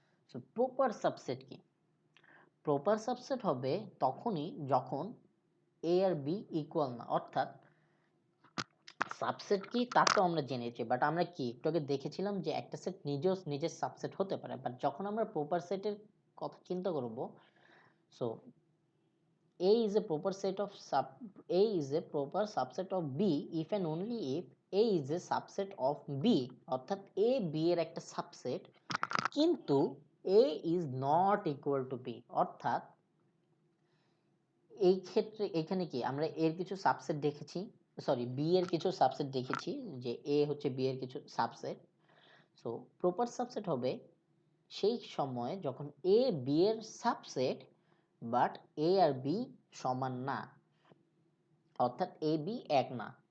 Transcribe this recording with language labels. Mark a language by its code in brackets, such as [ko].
[bn] So proper subset কি? Proper subset হবে তখনই যখন এ আর বি ইকুয়াল না। অর্থাৎ সাবসেট কি তা তো আমরা জেনেছি, বাট আমরা কি একটু আগে দেখেছিলাম যে একটা সেট নিজেও নিজের সাবসেট হতে পারে। বাট যখন আমরা প্রপার সেটের কথা চিন্তা করব, so [en] A is a proper set of A is a proper subset of B if and only if A is a subset of B। [bn] অর্থাৎ A B এর একটা সাবসেট কিন্তু [en] A is not equal to B। [bn] অর্থাৎ এই ক্ষেত্রে এখানে কি আমরা এর কিছু সাবসেট দেখেছি, সরি বি এর কিছু সাবসেট দেখেছি যে এ হচ্ছে বি এর কিছু সাবসেট। সো প্রপার সাবসেট হবে সেই সময় যখন এ বি এর subset but A আর B সমান না, অর্থাৎ এ বি এক না।